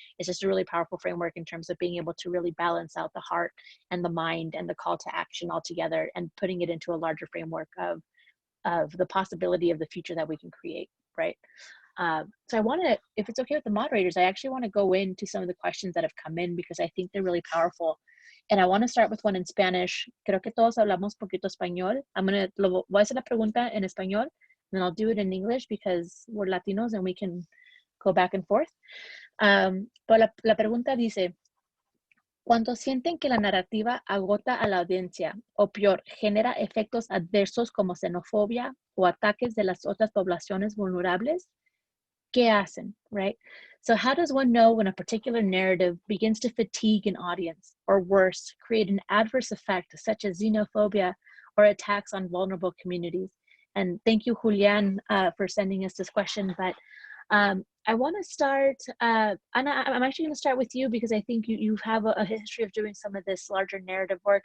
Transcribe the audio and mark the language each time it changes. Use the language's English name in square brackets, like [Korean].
[English] It's just a really powerful framework in terms of being able to really balance out the heart and the mind and the call to action all together and putting it into a larger framework of the possibility of the future that we can create, right? So I want to, if it's okay with the moderators, I actually want to go into some of the questions that have come in because I think they're really powerful. And I want to start with one in Spanish. [Spanish] Creo que todos hablamos poquito español. Voy a hacer la pregunta en español, [English] and then I'll do it in English because we're Latinos and we can go back and forth. [Spanish] Pero la pregunta dice, cuando sienten que la narrativa agota a la audiencia, o peor, genera efectos adversos como xenofobia o ataques de las otras poblaciones vulnerables, ¿qué hacen, right? [English] So how does one know when a particular narrative begins to fatigue an audience, or worse, create an adverse effect such as xenophobia or attacks on vulnerable communities? And thank you, Julian, for sending us this question. But I want to start, Anna, I'm actually going to start with you because I think you have a history of doing some of this larger narrative work.